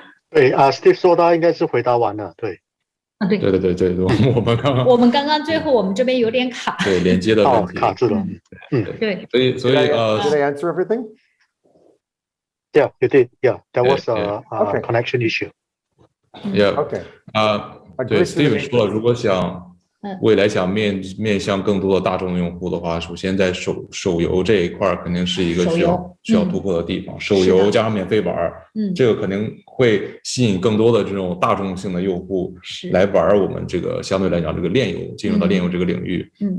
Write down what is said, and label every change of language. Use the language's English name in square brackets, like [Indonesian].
[Chinese] 对啊 ，Steve 说他应该是回答完了，对。对，我们刚刚最后我们这边有点卡，对连接的问题卡住了，对，所以 [English] Did I answer everything? Yeah, you did. Yeah, that was a connection issue. Yeah. Okay. [Chinese] 对 ，Steve 说了，如果想未来想面向更多的大众用户的话，首先在手游这一块肯定是一个需要突破的地方。手游加上免费玩，这个肯定会吸引更多的这种大众性的用户来玩我们这个相对来讲这个链游，进入到链游这个领域。